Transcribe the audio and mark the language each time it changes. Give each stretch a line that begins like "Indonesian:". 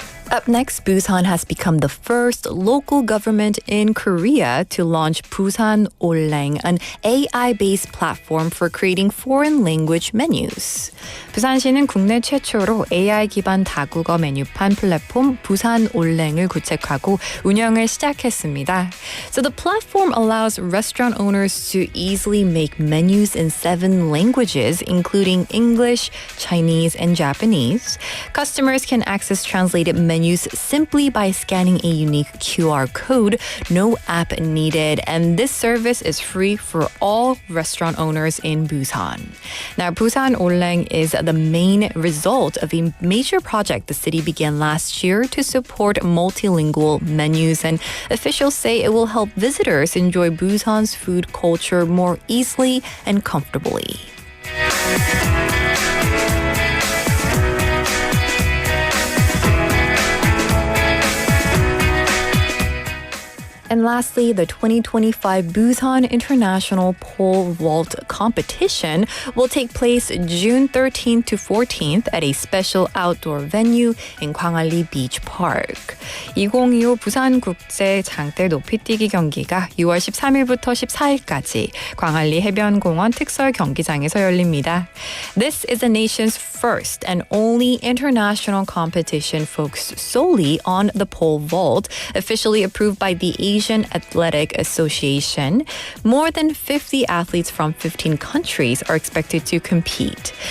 English: Up next, Busan has become the first local government in Korea to launch 부산올랭, an AI-based platform for creating foreign language menus.
Korean: 부산시는 국내 최초로 AI 기반 다국어 메뉴판 플랫폼 부산올랭을 구축하고 운영을 시작했습니다.
English: So the platform allows restaurant owners to easily make menus in 7 languages, including English, Chinese, and Japanese. Customers can access translated menus simply by scanning a unique QR code. No app needed, and this service is free for all restaurant owners in Busan. Now, 부산올랭 is the main result of a major project the city began last year to support multilingual menus, and officials say it will help visitors enjoy Busan's food culture more easily and comfortably. And lastly, the 2025 Busan International Pole Vault Competition will take place June 13th to 14th at a special outdoor venue in 광안리 Beach Park.
Korean: 2025 부산 국제 장대높이뛰기 경기가 6월 13일부터 14일까지 광안리 해변공원 특설 경기장에서 열립니다.
English: This is the nation's first and only international competition focused solely on the pole vault, officially approved by the Asian Athletic Association. More than 50 athletes from 15 countries are expected to compete.